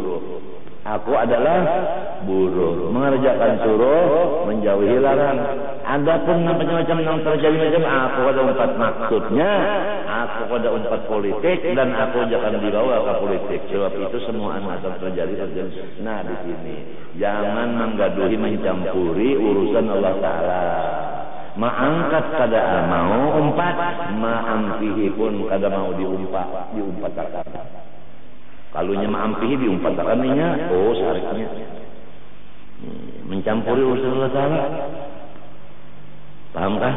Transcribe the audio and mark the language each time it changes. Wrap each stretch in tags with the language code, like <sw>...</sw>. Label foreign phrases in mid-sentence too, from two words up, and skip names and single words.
<bjn>Aku adalah buruh, mengerjakan suruh, menjauhi larang. Adapun macam-macam yang terjadi macam aku ada 4 maksudnya, aku ada 4 politik, dan aku jangan dibawa ke politik. Sebab itu semua akan terjadi. Nah di sini jangan menggaduhi, mencampuri urusan Allah Ta'ala. Ma'angkat kada mau umpat, ma'ampihi pun kada mau diumpat-umpat. Kalau nyamampihi diumpat-umpat, oh syariknya mencampuri urusan Allah Ta'ala. Paham kah?</bjn>